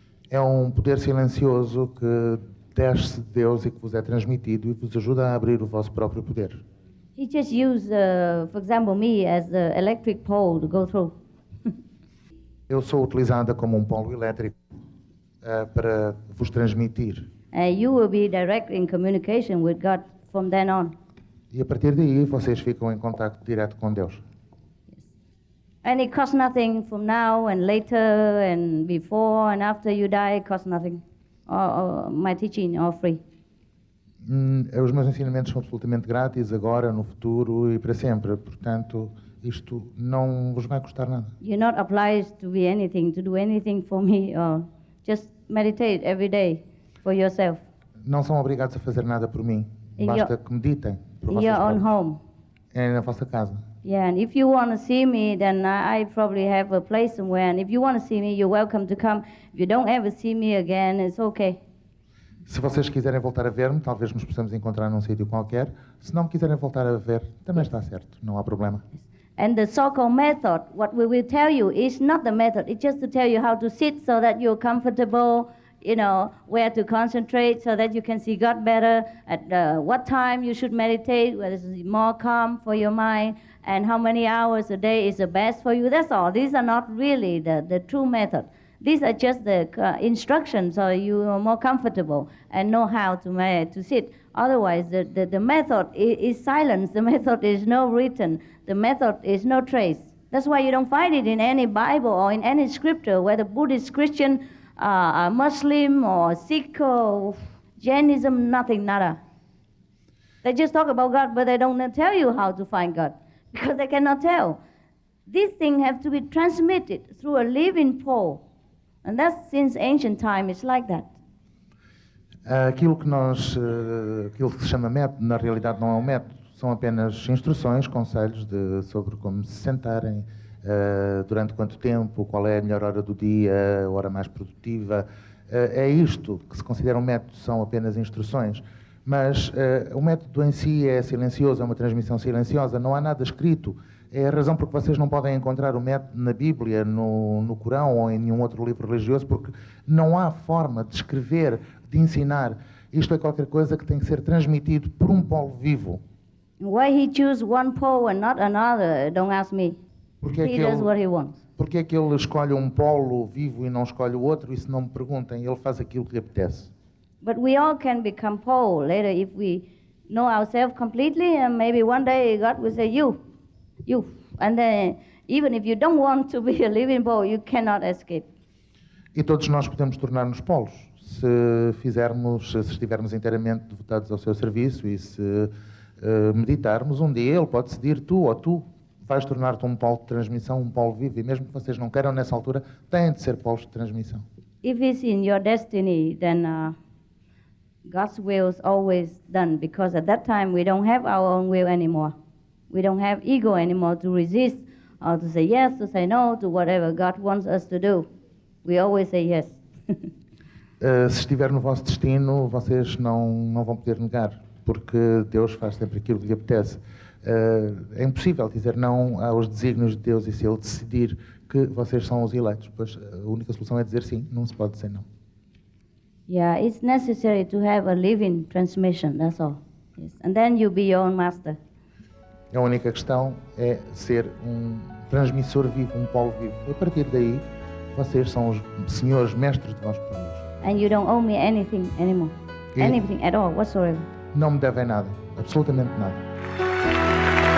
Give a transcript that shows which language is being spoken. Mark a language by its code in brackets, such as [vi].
[pt] É um poder silencioso que desce de Deus e que vos é transmitido e vos ajuda a abrir o vosso próprio poder. [en] He just used, for example, me as the electric pole to go through. [pt] Eu sou utilizada como um polo elétrico para vos transmitir. [en] You will be direct in communication with God from then on. [pt] E a partir daí vocês ficam em contato direto com Deus. [en] And it costs nothing from now and later and before and after you die, it costs nothing. Or my teaching are free. [pt] Os meus ensinamentos são absolutamente grátis, agora, no futuro e para sempre. Portanto, isto não vos vai custar nada. [en] You're not obliged to be anything, to do anything for me, or just meditate every day for yourself. [pt] Não são obrigados a fazer nada por mim. Basta que meditem por vocês próprios. [en] In your own home. [pt] É na vossa casa. [en] Yeah, and if you want to see me, then I probably have a place somewhere. And if you want to see me, you're welcome to come. If you don't ever see me again, it's okay. [pt] Se vocês quiserem voltar a ver-me, talvez nos possamos encontrar num sítio qualquer. Se não me quiserem voltar a ver, também está certo, não há problema. [en] And the so-called method, what we will tell you is not the method. It's just to tell you how to sit so that you're comfortable, you know, where to concentrate so that you can see God better, at what time you should meditate, whether it's more calm for your mind, and how many hours a day is the best for you. That's all. These are not really the true method. These are just the instructions so you are more comfortable and know how to sit. Otherwise, the method is silence. The method is no written. The method is no trace. That's why you don't find it in any Bible or in any scripture, whether Buddhist, Christian, Muslim or Sikh or Jainism, nothing, nada. They just talk about God, but they don't tell you how to find God because they cannot tell. These things have to be transmitted through a living pole. And that's since ancient time, it's like that. [pt] Aquilo que se chama método, na realidade não é um método, são apenas instruções, conselhos sobre como se sentarem, durante quanto tempo, qual é a melhor hora do dia, a hora mais produtiva. É isto que se considera um método, são apenas instruções. Mas o método em si é silencioso, é uma transmissão silenciosa, não há nada escrito. É a razão por que vocês não podem encontrar o método na Bíblia, no Corão ou em nenhum outro livro religioso, porque não há forma de escrever, de ensinar. Isto é qualquer coisa que tem que ser transmitido por um polo vivo. [en] Why he choose one pole and not another? Don't ask me. He does what he wants. [pt] Porque é que ele escolhe um polo vivo e não escolhe o outro? Isso não me perguntem. Ele faz aquilo que lhe apetece. [en] But we all can become pole later if we know ourselves completely, and maybe one day God will say, you. And then, even if you don't want to be a living pole, you cannot escape. [pt] E todos nós podemos tornar-nos polos, se estivermos inteiramente devotados ao seu serviço e se meditarmos. Um dia ele pode decidir tu ou tu vais tornar-te um polo de transmissão, um polo vivo, e mesmo que vocês não queiram nessa altura, têm de ser polos de transmissão. [en] If it's in your destiny, then God's will is always done, because at that time we don't have our own will anymore. We don't have ego anymore to resist or to say yes, to say no, to whatever God wants us to do. We always say yes. [pt] Se estiver no vosso destino, vocês não vão poder negar, porque Deus faz sempre aquilo que lhe apetece. É impossível dizer não aos desígnios de Deus, e se Ele decidir que vocês são os eleitos, pois a única solução é dizer sim, não se pode dizer não. [en] Yeah, it's necessary to have a living transmission, that's all. Yes. And then you'll be your own master. [pt] A única questão é ser um transmissor vivo, um polo vivo. A partir daí, vocês são os senhores mestres de vós próprios. [en] And you don't owe me anything anymore. Anything at all, whatsoever. [pt] Não me devem nada, absolutamente nada.